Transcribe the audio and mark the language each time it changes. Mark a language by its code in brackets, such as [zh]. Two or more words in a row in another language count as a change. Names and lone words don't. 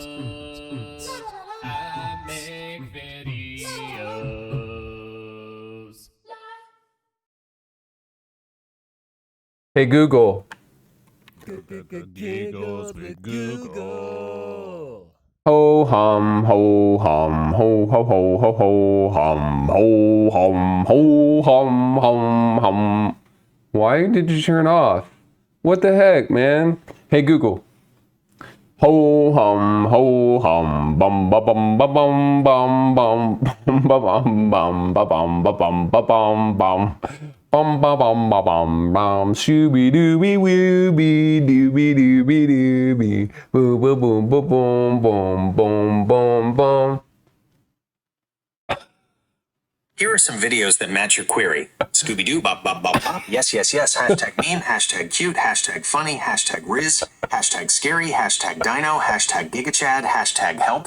[en] I make videos. Hey Google. Giggles with Google. Ho hum ho hum ho ho ho ho ho hum ho hum ho hum hum hum. Why did you turn off? What the heck, man? Hey Google. Ho hum bum ba bum ba bum bum bum ba bum bum ba bum ba bum ba bum bum bum ba bum ba bum bum shooby dooby wooby dooby dooby dooby boom boom boom boom boom boom boom boom. Here are some videos that match your query. Scooby-Doo, bop, bop, bop, bop. Yes, yes, yes. Hashtag meme, hashtag cute, hashtag funny, hashtag riz, hashtag scary, hashtag dino, hashtag gigachad, hashtag help.